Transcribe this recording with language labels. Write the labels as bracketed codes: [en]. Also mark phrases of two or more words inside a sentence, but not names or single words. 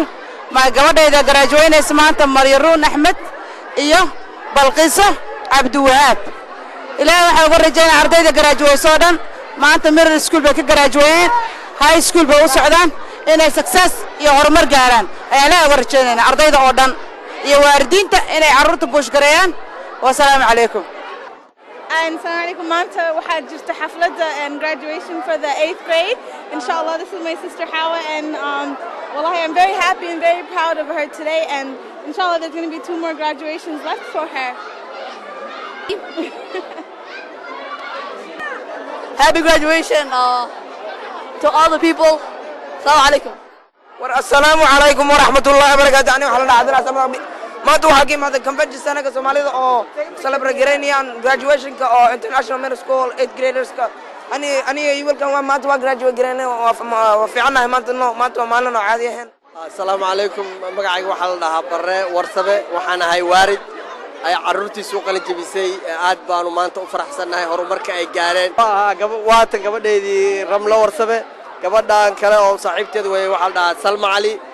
[so] ma gabadhayda graduateynaysa maanta Maryaruun Axmed iyo Balqiisa Cabdiwahaab ilaahay waxa ugu rajaynayaa ardayda graduate oo dhan maanta [en] middle school [so] bay ka graduate [en] high school [so] bay u socdaan inay success iyo horumar gaaraan ayaa ilaahay ugu rajaynayaa ardayda oo dhan iyo waalidiinta inay carruurta buush gareeyaan [ar] والسلام عليكم. السلام عليكم. [so] Manta waxaa jirta xafladda [en] and graduation for the 8th grade. Inshallah, this is my sister Hawa, and wallahi, I'm very happy and very proud of her today. And inshallah, there's going to be 2 more graduations left for her. Happy graduation to all the people. [ar] السلام عليكم. السلام عليكم ورحمة الله وبركاته. [so] Ani waxaan dhaxdana maanta waxaa ka imaaday convention sanaga Soomaalida oo celebrate gareynayaan graduation-ka oo [en] international middle school [so] 8th graders-ka ani welcome waa maanta waa graduate gareynay waa fiicanahay maanta waa maalin oo caadi ahayn. [ar] السلام عليكم [so] magacayga waxaa la dhahaa Barre Warsabe waxaan ahay waarid ay carruurtiisu qalin jabisay aad baanu maanta u faraxsanahay horumarka ay gaareen waatan gabadheedii Ramlo Warsabe gabadhan kale oo saaxiibteed way waxaa la dhahaa Salma Cali